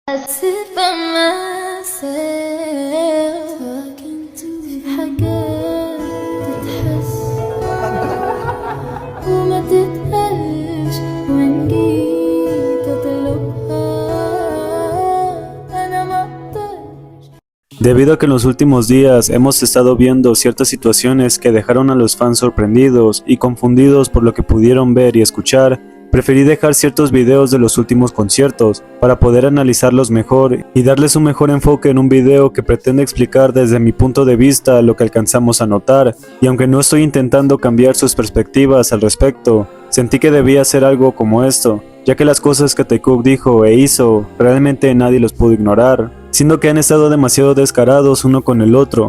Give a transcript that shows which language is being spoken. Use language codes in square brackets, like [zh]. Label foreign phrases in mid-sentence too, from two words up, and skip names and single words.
[en] sit by myself talking to [ar] في حاجات تتحس وما تتقالش وإن جيت أطلبها أنا ما أقدرش. [es] Debido a que en los últimos días hemos estado viendo ciertas situaciones que dejaron a los fans sorprendidos y confundidos por lo que pudieron ver y escuchar, preferí dejar ciertos videos de los últimos conciertos para poder analizarlos mejor y darles un mejor enfoque en un video que pretende explicar desde mi punto de vista lo que alcanzamos a notar, y aunque no estoy intentando cambiar sus perspectivas al respecto, sentí que debía hacer algo como esto, ya que las cosas que Taekook dijo e hizo, realmente nadie los pudo ignorar, siendo que han estado demasiado descarados uno con el otro.